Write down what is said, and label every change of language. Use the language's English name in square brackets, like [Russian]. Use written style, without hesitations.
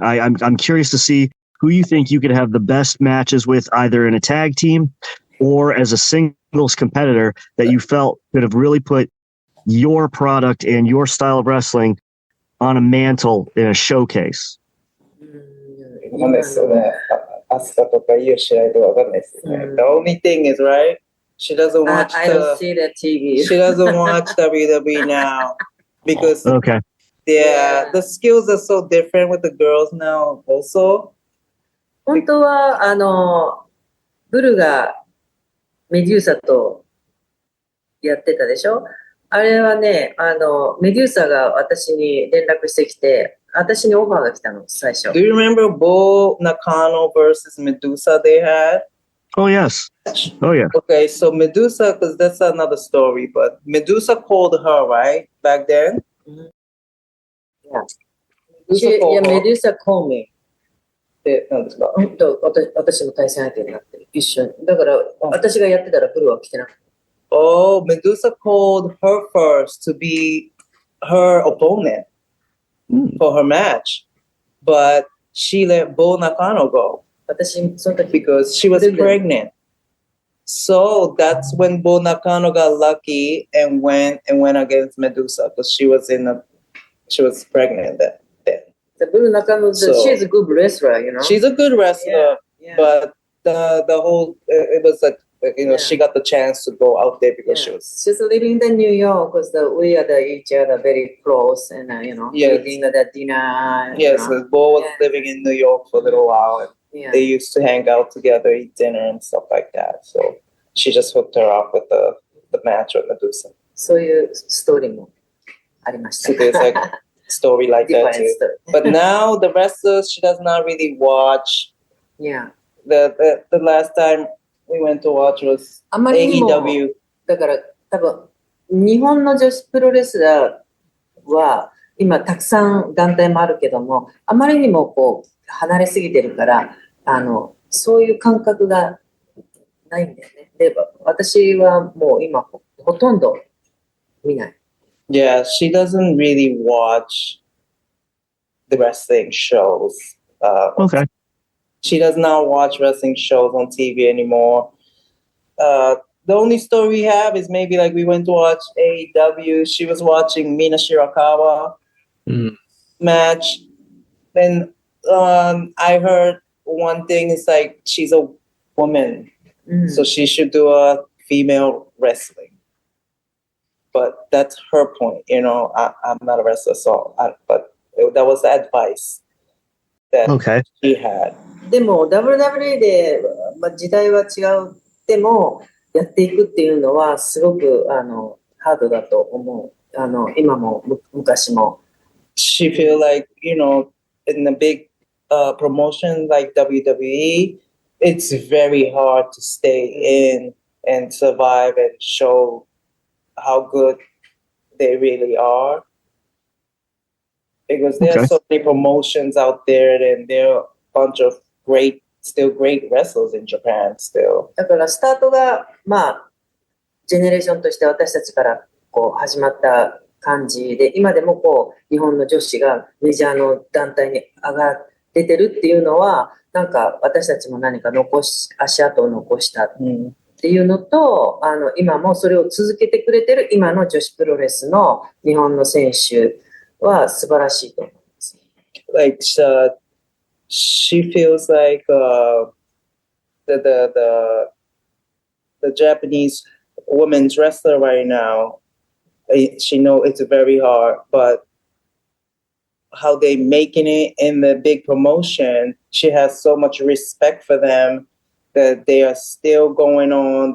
[English] I'm curious to see who you think you could have the best matches with, either in a tag team or as a singles competitor, that you felt could have really put your product and your style of wrestling on a mantle in a showcase. [Japanese] わかんないですよね。アスカとかいい試合とかわかんないですよね。 [English] The only thing is, right? She doesn't watch I don't see that TV. She doesn't watch WWE now because Okay. Yeah, the skills are so different with the girls now also. [Japanese] 本当は、ブルがメデューサとやってたでしょ？あれはね、メデューサが私に連絡してきて、私にオファーが来たの、最初。 [English] Do you remember Bull Nakano versus Medusa they had? Oh, yes. Oh, yeah. Okay, so Medusa, because that's another story, but Medusa called her, right? Back then? Yeah. Medusa called her. Yeah, Medusa called me. [Japanese] で、何ですか？私の対戦相手になってる。一緒に。だから、私がやってたらブルは来てなくて。 [English] Oh, Medusa called her first to be her opponent for her match, but she let Bull Nakano go. [Japanese] 私、その時、 [English] because she was pregnant. So that's when Bull Nakano got lucky and went against Medusa because she was pregnant then. Bull Nakano, So- she's a good wrestler, you know. She's a good wrestler, Yeah. but the whole it was like Yeah. she got the chance to go out there because she Yeah. was She's living in New York because we are each other very close and Yes. eating the dinner. yes. Bull was Yeah. living in New York for a little while, and Yeah. they used to hang out together, eat dinner and stuff like that. So she just hooked her up with the match with Medusa. [Japanese] そういうストーリーもありました。 [English] So there's like a story like that Different too. story. But now the wrestlers, she does not really watch. Yeah. The last time we went to watch was [Japanese] あまりにも [English] AEW. [Japanese] だから多分日本の女子プロレスラーは今たくさん団体もあるけどもあまりにもこう離れすぎてるからそういう感覚がないんだよね。で私はもう今ほとんど見ない。 [English] Yeah, she doesn't really watch the wrestling shows. Okay. She does not watch wrestling shows on TV anymore. The only story we have is maybe like we went to watch AEW. She was watching Mina Shirakawa match. Then I heard one thing is like she's a woman, [Japanese] うん [English] so she should do a female wrestling. But that's her point, I'm not a wrestler, but that was the advice that Okay. she had. [Japanese] でも WWE で、時代は違うでもやっていくっていうのはすごくハードだと思う。今も昔も。 [English] She feel like, in a big promotion like WWE, it's very hard to stay in and survive and show how good they really are. Because there are Okay. so many promotions out there and there are a bunch of still great wrestlers in Japan still. [Japanese] だからスタートがジェネレーションとして私たちからこう始まった感じで今でもこう日本の女子がメジャーの団体に出てるっていうのはなんか私たちも何か足跡を残したっていうのと今もそれを続けてくれてる今の女子プロレスの日本の選手は素晴らしいと思います。 [English] Like she feels like the Japanese women's wrestler right now. She know it's very hard, but how they making it in the big promotion, she has so much respect for them that they are still going on.